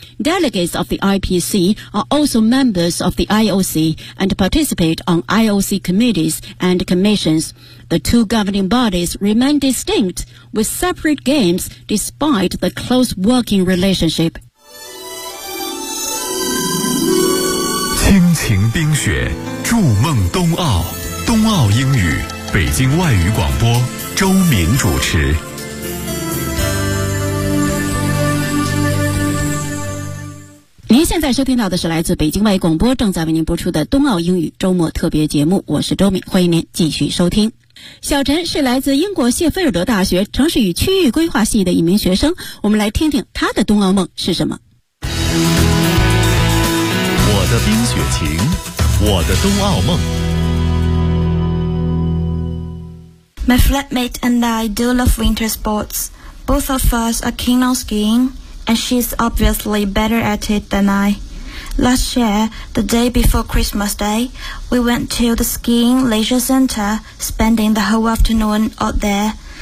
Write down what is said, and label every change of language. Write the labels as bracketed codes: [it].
[en] Delegates of the IPC are also members of the IOC and participate on IOC committees and commissions. The two governing bodies remain distinct with separate games despite the close working relationship. [zh] 亲情冰雪，筑梦冬奥，冬奥英语，北京外语广播，周敏主持。您现在收听到的是来自北京外语广播正在为您播出的冬奥英语周末特别节目，我是周敏，欢迎您继续收听。小陈是来自英国谢菲尔德大学城市与区域规划系的一名学生，我们来听听他的冬奥梦是什么。我的冰雪情，我的冬奥梦。 [en] My flatmate and I do love winter sports. Both of us are keen on skiing, and she's obviously better at it than I. Last year, the day before Christmas Day, we went to the skiing leisure center, spending the whole afternoon out there.